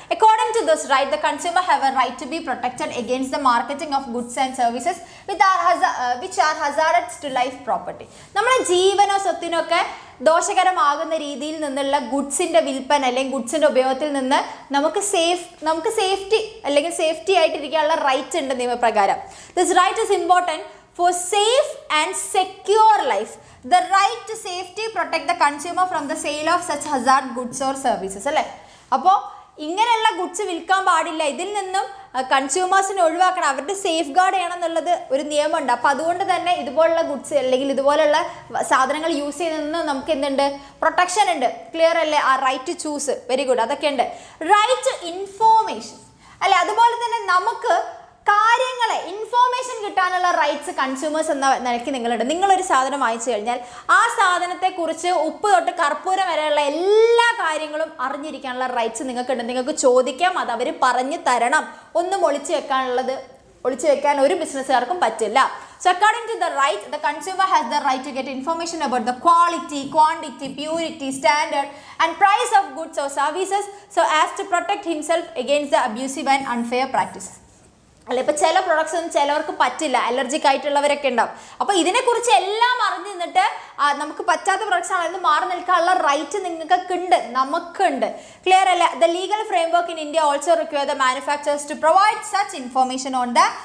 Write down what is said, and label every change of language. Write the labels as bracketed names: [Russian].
[English] According to this right, the consumer have a right to be protected against the marketing of goods and services which are hazardous to life property. [Malayalam] നമ്മുടെ ജീവനോ സ്വത്തിനോ ഒക്കെ ദോഷകരമാകുന്ന രീതിയിൽ നിന്നുള്ള ഗുഡ്സിൻ്റെ വിൽപ്പന അല്ലെങ്കിൽ ഗുഡ്സിൻ്റെ ഉപയോഗത്തിൽ നിന്ന് നമുക്ക് സേഫ്റ്റി അല്ലെങ്കിൽ സേഫ്റ്റി ആയിട്ടിരിക്കാനുള്ള റൈറ്റ് ഉണ്ട് നിയമപ്രകാരം. [English] This right is important for safe and secure life. The right to safety protect the consumer from the sale of such hazard goods or services അല്ലേ. [Malayalam] അപ്പോൾ ഇങ്ങനെയുള്ള ഗുഡ്സ് വിൽക്കാൻ പാടില്ല. ഇതിൽ നിന്നും കൺസ്യൂമേഴ്സിനെ ഒഴിവാക്കണം, അവരുടെ സേഫ് ഗാർഡ് ചെയ്യണം എന്നുള്ളത് ഒരു നിയമമുണ്ട്. അപ്പോൾ അതുകൊണ്ട് തന്നെ ഇതുപോലുള്ള ഗുഡ്സ് അല്ലെങ്കിൽ ഇതുപോലുള്ള സാധനങ്ങൾ യൂസ് ചെയ്യുന്നതിന് നമുക്ക് എന്തുണ്ട്, പ്രൊട്ടക്ഷൻ ഉണ്ട്. ക്ലിയർ അല്ലേ. [English] ആ right to choose, very good, [Malayalam] അതൊക്കെ ഉണ്ട്. [English] Right to information അല്ലെ. [Malayalam] അതുപോലെ തന്നെ നമുക്ക് കാര്യങ്ങളെ ഇൻഫോർമേഷൻ കിട്ടാനുള്ള റൈറ്റ്സ് കൺസ്യൂമേഴ്സ് എന്ന നിലയ്ക്ക് നിങ്ങളുണ്ട്. നിങ്ങളൊരു സാധനം വാങ്ങിച്ചു കഴിഞ്ഞാൽ ആ സാധനത്തെക്കുറിച്ച് ഉപ്പ് തൊട്ട് കർപ്പൂരം വരെയുള്ള എല്ലാ കാര്യങ്ങളും അറിഞ്ഞിരിക്കാനുള്ള റൈറ്റ്സ് നിങ്ങൾക്കുണ്ട്. നിങ്ങൾക്ക് ചോദിക്കാം, അത് അവർ പറഞ്ഞു തരണം. ഒന്നും ഒളിച്ചു വെക്കാൻ ഒരു ബിസിനസ്സുകാർക്കും പറ്റില്ല. [English] So according to the right, the consumer has the right to get information about the quality, quantity, purity, standard and price of goods or services so as to protect himself against the abusive and unfair practices. [Malayalam] അല്ലെ. ഇപ്പോൾ ചില products ഒന്നും ചിലവർക്ക് പറ്റില്ല, allergic ആയിട്ടുള്ളവരൊക്കെ ഉണ്ടാവും. അപ്പോൾ ഇതിനെക്കുറിച്ച് എല്ലാം അറിഞ്ഞു നിന്നിട്ട് നമുക്ക് പറ്റാത്ത പ്രൊഡക്ട്സ് ആണെന്ന് മാറി നിൽക്കാനുള്ള റൈറ്റ് നിങ്ങൾക്കുണ്ട്, നമുക്കുണ്ട്. ക്ലിയർ അല്ല. [English] the legal framework in India also require the manufacturers to provide such information on the